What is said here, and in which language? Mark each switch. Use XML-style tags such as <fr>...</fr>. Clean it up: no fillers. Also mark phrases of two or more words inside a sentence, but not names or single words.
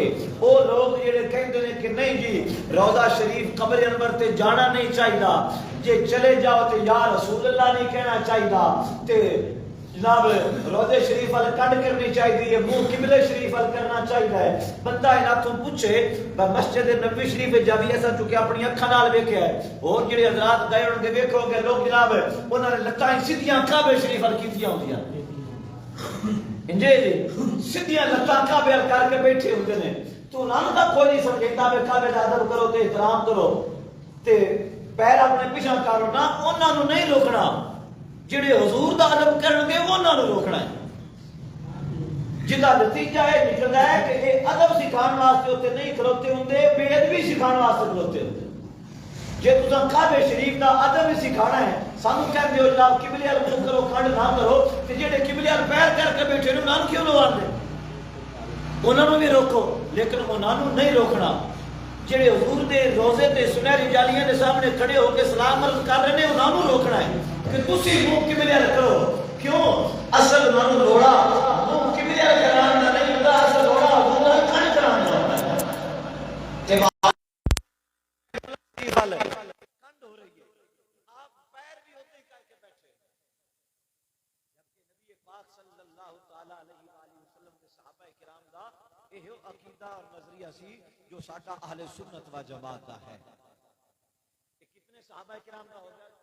<pa>او لوگ جڑے کہندے نے کہ نہیں جی روضہ شریف قبر انور تے جانا نہیں چاہیے، جے چلے جاؤ تے</pa> <ar>یا رسول اللہ</ar> <pa>نہیں کہنا چاہیے، تے جناب روضے شریف وال کڈ کرنی چاہیے، منہ قبلے شریف وال کرنا چاہیے۔ بندہ انہاں تو پوچھے مسجد نبوی شریف جب ایسا چکے اپنی اکھاں نال ویکھیا ہے، اور جڑے حضرات گئے ہون گے ویکھو گے لوگ جناب انہاں نے لتاں سیدھیاں کعبے شریف وال کیتیاں ہوندیاں، انجے جی سیدھیاں لتاں کعبے وال کر کے بیٹھے ہوندے نے، تو انہاں نوں تاں کوئی نہیں سمجھدا کہ کعبے دا ادب کرو تے احترام کرو تے پیر اپنے پیچھے کرو نا، انہاں نوں نہیں روکنا، جڑے حضور دا ادب کرن گے انہاں نوں روکنا ہے۔ جدا نتیجہ یہ نکلدا ہے کہ یہ ادب سکھانے واسطے اوتے نہیں کھلوتے ہوندے، بے ادبی سکھانے واسطے کھلوتے ہوندے۔ جے تساں کعبے شریف دا ادب ہی سکھانا ہے، سانوں کہندے ہو جناب قبلے وال منہ کرو کھڑ نہ کرو، تے جڑے قبلے وال پیر کر کے بیٹھے نے انہاں نوں کیوں لواندے؟ انہاں نوں بھی روکو، لیکن انہاں نوں نہیں روکنا۔ جڑے حضور دے روزے تے سنہری جالیاں دے سامنے کھڑے ہو کے سلام عرض کر رہے ہیں، انہاں نوں روکنا ہے کہ تسی منہ قبلے وال کرو۔ کیوں؟ اصل انہاں نوں روڑا منہ قبلے وال کران دا نہیں ہوندا، اصل روڑا حضور دا کھڑ کران دا ہوندا ہے۔ تے وال کنڈ ہو رہی ہے، آپ پیر بھی ہوتے ہی کر کے بیٹھے، جبکہ نبی پاک</pa> <ar>صلی اللہ تعالی علیہ وآلہ وسلم</ar> <pa>کے صحابہ کرام دا یہ عقیدہ اور نظریہ سی جو ساڈا اہل سنت و جماعت دا ہے۔ کتنے صحابہ کرام دا ہو گیا؟</pa>